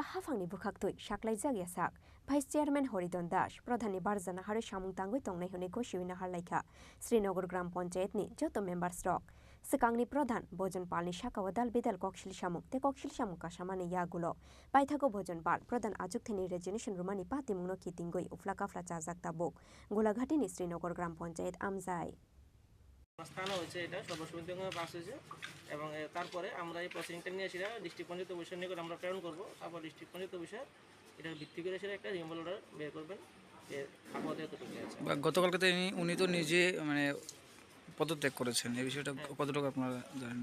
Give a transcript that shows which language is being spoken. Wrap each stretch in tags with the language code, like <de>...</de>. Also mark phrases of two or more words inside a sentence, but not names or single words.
<trp>hafang ni bukhaktoi shaklai jagya sak</trp> <en>Vice Chairman</en> <trp>Horidon Dash Pradhan ni Barzana Hare Shamung Tangoi tongnai hone ko shiwina harlaikha Srinagar Gram Panchayat ni joto members rok Sikangni Pradhan Bojan Palni Shakawa Dal Bidal Kokshil Shamuk te Kokshil Shamuk Kashamani Yagulo Paithago Bojan Pal Pradhan Ajukthini Resignation Rumani Patimungno Kitingoi Uflakafla Chajak Tabuk Golagati ni Srinagar Gram Panchayat Amjai</trp> <bn>স্থান হয়েছে এটা সর্বসম্মতিক্রমে পাস হয়েছে এবং তারপরে আমরা এই প্রসিডিংটা নিয়ে সেটা ডিস্ট্রিক্ট পঞ্চায়েত অফিসের নিকট আমরা প্রেরণ করব তারপর</bn> <en>district panchayat officer</en> <bn>এটার ভিত্তি করে সেটা একটা</bn> <en>removal order</en> <bn>বের করবেন যে আপাতত এতটুকু আছে গতকালকে উনি তো নিজে মানে পদত্যাগ করেছেন এই বিষয়টা কতটুকু আপনারা জানেন</bn>